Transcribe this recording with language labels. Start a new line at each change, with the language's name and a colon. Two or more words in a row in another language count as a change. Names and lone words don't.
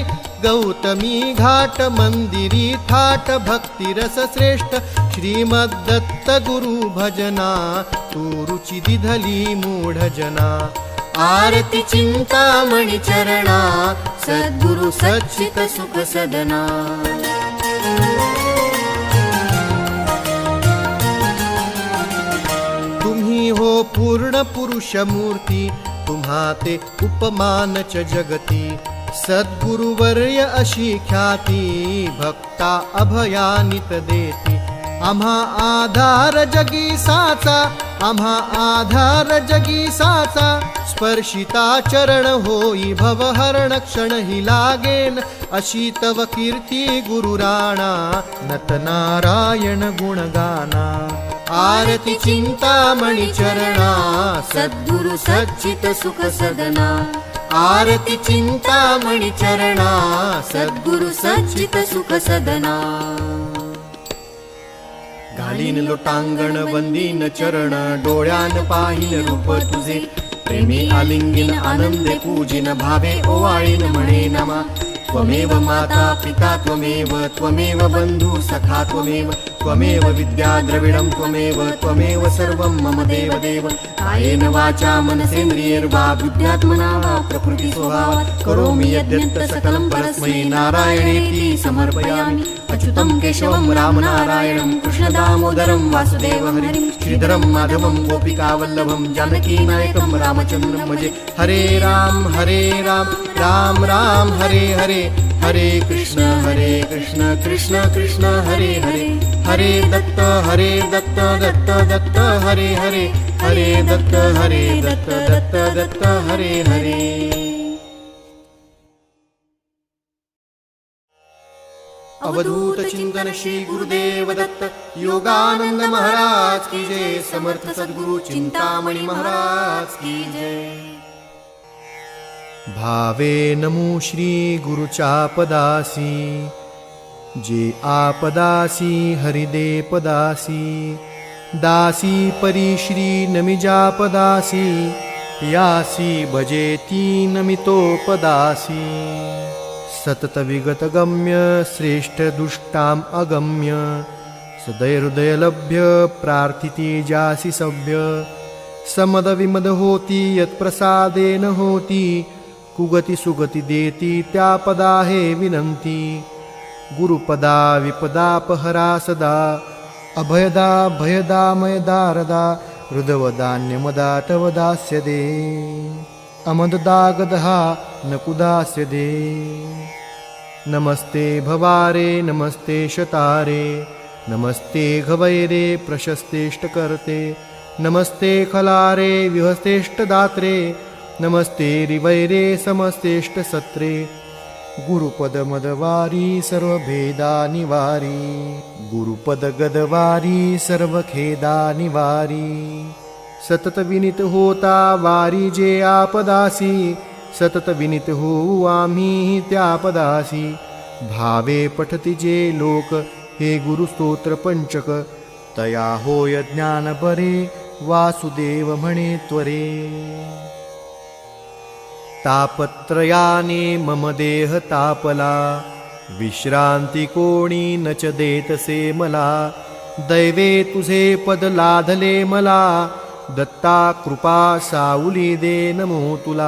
Marathi: गौतमी घाट मंदिरी थाट भक्ति रस श्रेष्ठ। श्रीमद्दत्त गुरु भजना तू रुचि दिधली मूढ जना। आरती चिंतामणि चरणा सद्गुरु सच्चित सुख सदना। तुम्ही हो पूर्ण पुरुष मूर्ती तुम्हाते उपमान च जगती। सद्गुरुवर्य अशी ख्याती भक्ता अभयानित देती। आम्हा आधार जगी साचा, आम्हा आधार जगी साचा, स्पर्शिता चरण होई भवहरण क्षण ही लागेन, अशी तव कीर्ती गुरुराणा, नतनारायण गुणगाना. आरती चिंतामणी चरणा, सद्गुरु सच्चित सुख सदना. आरती चिंतामणी चरणा, सद्गुरु सच्चित सुख सदना. घालीन लोटांगण वंदीन चरण, डोळ्यान पाहिन रूप तुझे, प्रेमी आलिंगीन आनंदे पूजिन, भावे ओवाळीन म्हणे नमा.
Sanskrit: त्वमेव माता पिता त्वमेव, त्वमेव बंधू सखा त्वमेव, त्वमेव विद्या द्रविडं त्वमेव, त्वमेव सर्वं मम देव देव. कायेन वाचा मनसेन्द्रियैर्वा बुद्ध्यात्मना वा प्रकृति स्वभावात् करोमि यद्यत् सकलं परस्मै नारायणेति समर्पयामि. अच्युतं केशवं रामनारायणं कृष्ण दामोदरं वासुदेवं हरिं श्रीधरं माधवं गोपिकावल्लभं जानकीनायकं रामचन्द्रं भजे. हरे राम राम राम हरे हरे, हरे कृष्ण कृष्ण कृष्ण हरे हरे, हरे दत्त दत्त दत्त हरे हरे, हरे दत्त दत्त दत्त हरे हरे.
Marathi: अवधूत चिंतन श्री गुरुदेव दत्त योगानंद महाराज की जय. समर्थ सद्गुरु चिंतामणी महाराज की जय. भावे नमो श्री गुरुच्या पदासी, जे आपदासी हरिदे पदासी, दासी परी श्री नमिजा पदासी, यासी भजेती नमितो पदासी. सतत विगत गम्य श्रेष्ठ दुष्टाम अगम्य, सदैहृदय लभ्य प्रार्थिती जासी सभ्य. समद विमद होती यत्प्रसादेन होती, कुगती सुगती देती त्या पदा हे विनंती.
Sanskrit: गुरुपदा विपदापहरा सदा, अभयदा भयदा मयदारदा, हृदवदान्यमदा तव दास्य दे. अमददा गदहा नकुदास्य दे. नमस्ते भवारे नमस्ते शतारे, नमस्ते घवैरे प्रशस्तेष्टकर्ते, नमस्ते खलारे विहस्तेष्टदात्रे, नमस्ते रिवैरे समस्तेष्ट सत्रे.
Marathi: गुरुपद मदवारी सर्वभेदा निवारी, गुरुपद गदवारी सर्वखेदा निवारी. सतत विनित होता वारी जे आपदासी, सतत विनित होऊ आम्ही त्या पदासी. भावे पठती जे लोक हे गुरुस्तोत्र पंचक, तया होय ज्ञान बरे वासुदेव म्हणे त्वरे. तापत्रयाने मम देह तापला, विश्रांती कोणी नच देतसे मला. दैवे तुझे पद लाधले मला, दत्ता कृपा साऊली दे नमो तुला.